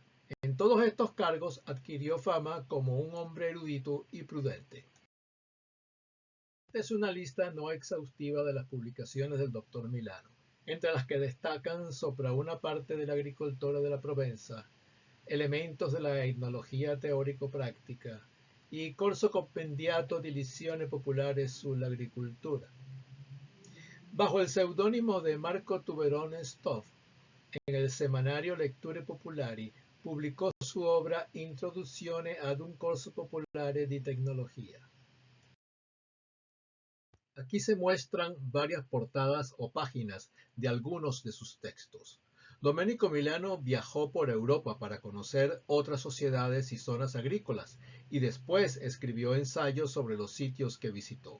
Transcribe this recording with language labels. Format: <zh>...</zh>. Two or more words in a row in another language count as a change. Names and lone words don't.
<es>En todos estos cargos adquirió fama como un hombre erudito y prudente. Esta es una lista no exhaustiva de las publicaciones del Dr. Milano, entre las que destacan Sopra una parte de la agricoltura de la Provenza, Elementos de la etnologia teorico-práctica y Corso compendiato di lezioni popolari sull'agricoltura. Bajo el seudónimo de Marco Tuberone Stoff, en el semanario Lecture Popolari, publicó su obra Introduzione ad un corso popolare di tecnologia. Aquí se muestran varias portadas o páginas de algunos de sus textos. Domenico Milano viajó por Europa para conocer otras sociedades y zonas agrícolas y después escribió ensayos sobre los sitios que visitó.</es>